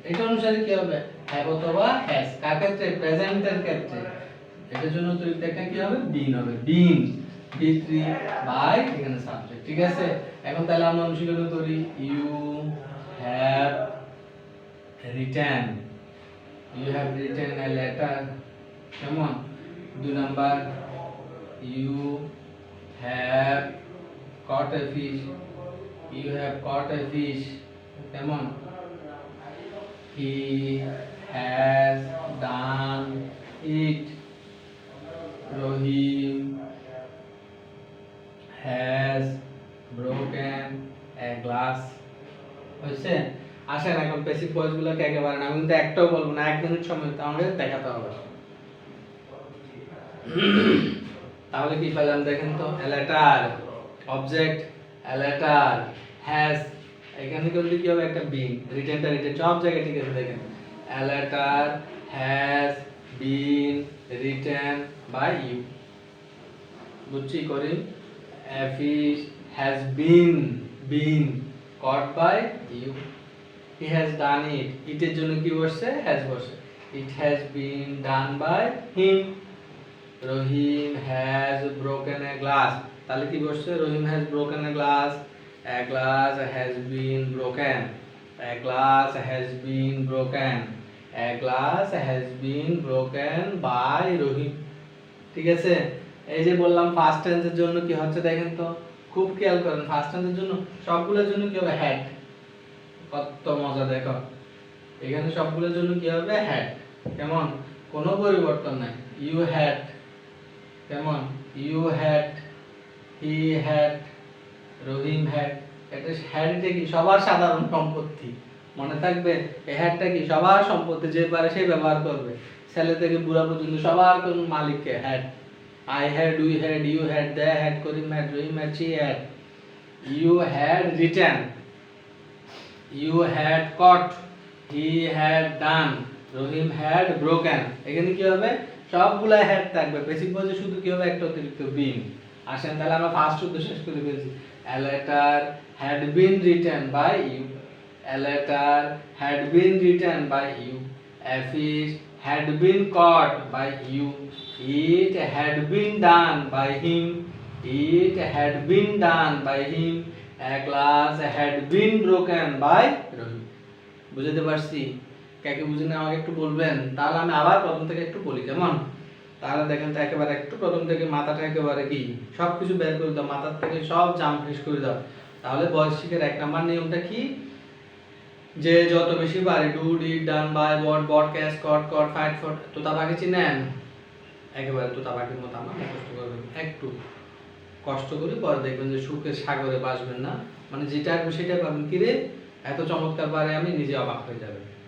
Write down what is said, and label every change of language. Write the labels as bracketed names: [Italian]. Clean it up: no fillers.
[Bangla] এটা অনুসারে কি হবে, হ্যাভ অথবা হ্যাজ। কার ক্ষেত্রে, প্রেজেন্টের ক্ষেত্রে। এটার জন্য তো একটা কি হবে, বিন হবে, বিন, বি3 বাই এখানে সাবজেক্ট। ঠিক আছে, এখন তাহলে আমরা অনুশীলন করি। You have written, [English] You have written a letter. কেমন, 2 number, you have caught a fish, you have caught a fish. কেমন, he has done it, Rohim has broken a glass. [Bangla] হয়েছে। আসেন এখন বেসিক ভয়েস গুলোকে একেবারে না, আমি কিন্তু একটাও বলবো না, 1 মিনিট সময় তো আমাদের দেখাতে হবে। তাহলে কি পেলাম দেখেন তো, a letter, object, a letter, has, এখানে করলে কি হবে, একটা বিন, রিটেনটা রিটেন সব জায়গায় ঠিক আছে। [English] দেখেন, a letter has been written by you, [Bangla] বুঝছি করি। [English] a fish has been caught by you, he has done it, [Bangla] এর জন্য কি বসছে, [English] has বসছে, it has been done by him, Rohim has broken a glass, [Bangla] তাহলে কি বসছে, [English] Rohim has broken a glass has been broken, a glass has been broken, a glass has been broken by Rohim। [Bangla] ঠিক আছে, এই যে বললাম first টেন্সের জন্য কি হচ্ছে দেখেন তো, খুব খেয়াল করেন, ফার্স্ট টেন্সের জন্য সবগুলোর জন্য কি হবে, হ্যাড। কত মজা দেখো, এখানে সবগুলোর জন্য কি হবে, হ্যাড। কেমন, কোনো পরিবর্তন নাই। ইউ হ্যাড, কেমন, you had, he had, Rahim had. এটা হ্যাডটা কি সবার সাধারণ সম্পত্তি, মনে থাকবে, এই হ্যাডটা কি সবার সম্পত্তি, যে পারে সে ব্যবহার করবে, ছেলে থেকে বুড়া পর্যন্ত সবার কোন মালিককে had. [English] I had, we had, you had, they had, Karim had, Rahim had, she had. You had written, you had caught, he had done, Rahim had broken। [Bangla] এখানে কি হবে, সবগুলা হ্যাড থাকবে, বেসিক ভয়েসে শুধু কি হবে, একটা অতিরিক্ত বিন। আসেন তাহলে আমরা ফার্স্ট শব্দ শেষ করে ফেলছি। [English] A letter had been written by you, a letter had been written by you, a fish had been caught by you, it had been done by him, it had been done by him, a glass had been broken by Rohim। [Bangla] বুঝতে পারছি, কাকে বুঝে না আমাকে একটু বলবেন, তাহলে আমি আবার প্রথম থেকে একটু বলি, কেমন। তাহলে দেখেন তো একেবারে একটু প্রথম থেকে মাথাটা একেবারে কি সব কিছু বের করে দাও, মাথার থেকে সব জাম ফ্রেশ করে দাও। তাহলে ভয়েস শিখের 1 নাম্বার নিয়মটা কি, যে যত বেশি পারে, do, did, done, by, bot, বটক্যাস্ট, caught, caught, fight, ফট, তোতা পাখি চিনেন, একেবারে তোতা পাখির মতো আমরা মুখস্থ করবেন, একটু কষ্ট করে পরে দেখবেন যে সুখের সাগরে বাসবেন না, মানে যেটা আসবে সেটাই পাবেন, কিরে এত চমৎকার পারে, আমি নিজে অবাক হয়ে যাবেন।